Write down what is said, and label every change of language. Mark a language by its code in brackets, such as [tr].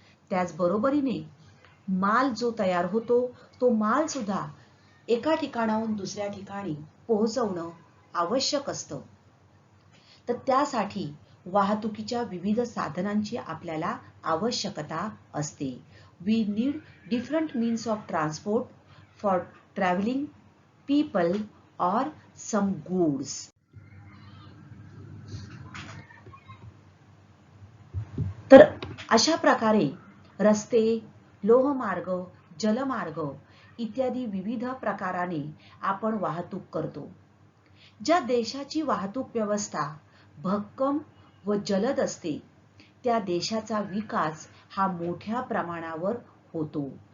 [mr] त्याचबरोबरीने माल जो तयार होतो तो माल सुद्धा एका ठिकाणाहून दुसऱ्या ठिकाणी पोहोचवणं आवश्यक असतं. तर त्यासाठी वाहतुकीच्या विविध साधनांची आपल्याला आवश्यकता असते. [en] We need different means of transport for traveling people or some goods. [mr] तर अशा प्रकारे रस्ते, लोहमार्ग, जलमार्ग इत्यादी विविध प्रकाराने आपण वाहतूक करतो. ज्या देशाची वाहतूक व्यवस्था भक्कम व जलद असते त्या देशाचा विकास हा मोठ्या प्रमाणावर होतो.